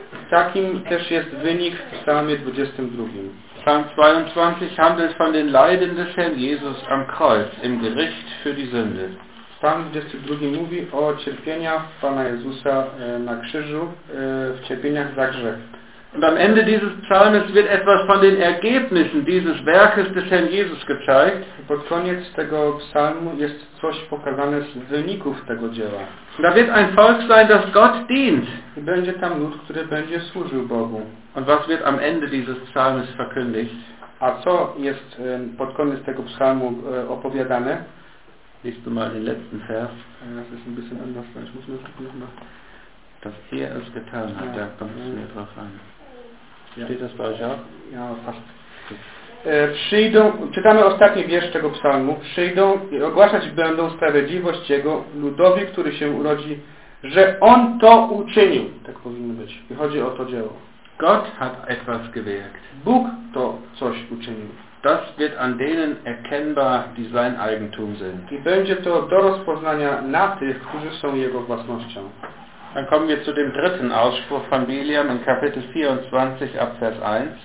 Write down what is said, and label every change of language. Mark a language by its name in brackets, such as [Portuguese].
[Polish] Takim też jest wynik w Psalmie 22. [German] Psalm 22 handelt von den Leiden des Herrn Jesus am Kreuz im Gericht für die Sünde. [Polish] Psalm 22 mówi o cierpieniach Pana Jezusa na krzyżu, w cierpieniach za grzech. [German] Und am Ende dieses Psalms wird etwas von den Ergebnissen dieses Werkes des Herrn Jesus gezeigt. [Polish] Pod koniec tego psalmu jest coś pokazane z wyników tego dzieła. [German] Da wird ein Volk sein, das Gott dient. [Polish] I będzie tam lud, który będzie służył Bogu. [German] Und was wird am Ende dieses Psalms verkündigt? [Polish] A co jest pod koniec tego psalmu opowiadane? [German] Liest du mal den letzten Vers. Das ist ein bisschen anders, ich muss noch gucken nochmal. Dass er es getan hat, da kommt es mir drauf an. Ja. Steht das bei euch auch? Ja, fast. [Polish] Przyjdą, czytamy ostatni wiersz tego psalmu, przyjdą i ogłaszać będą sprawiedliwość Jego ludowi, który się urodzi że on to uczynił. Tak powinno być. I chodzi o to dzieło. [German] Gott hat etwas gewirkt. [Polish] Bóg to coś uczynił. [German] Das wird an denen erkennbar, die sein Eigentum sind. [Polish] I będzie to do rozpoznania na tych, którzy są jego własnością. [German] Dann kommen wir zu dem dritten Ausspruch von Biliam in Kapitel 24 ab Vers 1.